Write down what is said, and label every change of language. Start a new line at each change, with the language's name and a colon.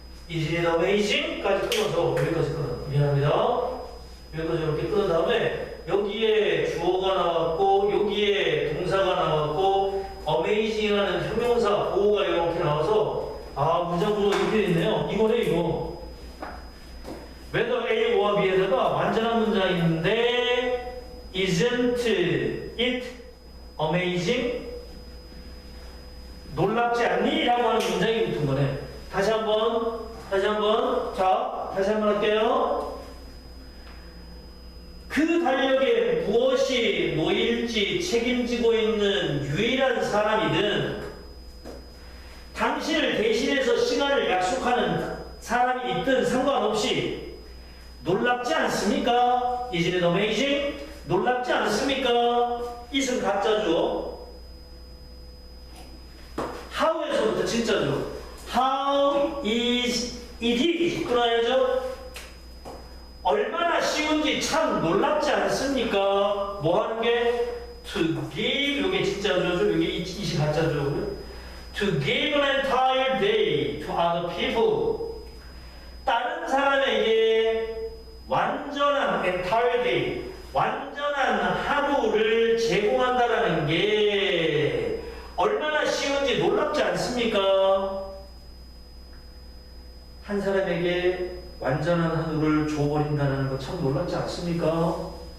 English: Is it amazing?
Korean: 까지 끊어서 여기까지 끊어. 미안합니다. 여기까지 이렇게 끊은 다음에 여기에 주어가 나왔고 여기에 동사가 나왔고 amazing이라는 형용사 보호가 이렇게 나와서 문장 구조가 이렇게 됐네요. 이거네 이거. whether A와 B에다가 완전한 문장인데
English: isn't it amazing?
Korean: 놀랍지 않니? 라고 하는 문장이 붙은 거네. 다시 한번 다시 한번 할게요. 그 달력에 무엇이 놓일지 책임지고 있는 유일한 사람이든 당신을 대신해서 시간을 약속하는 사람이 있든 상관없이 놀랍지 않습니까?
English: Isn't it amazing?
Korean: 놀랍지 않습니까? it은 가짜죠. how에서부터 진짜죠.
English: How is it?
Korean: 끊어야죠. 얼마나 쉬운지 참 놀랍지 않습니까? 뭐 하는 게? To give, 요게 진짜죠. 요게 이시 가짜죠.
English: To give an entire day to other people.
Korean: 다른 사람에게 완전한 entire day, 완전한 하루를 제공한다라는 게 얼마나 쉬운지 놀랍지 않습니까? 한 사람에게 완전한 하루를 줘버린다는 거 참 놀랍지 않습니까?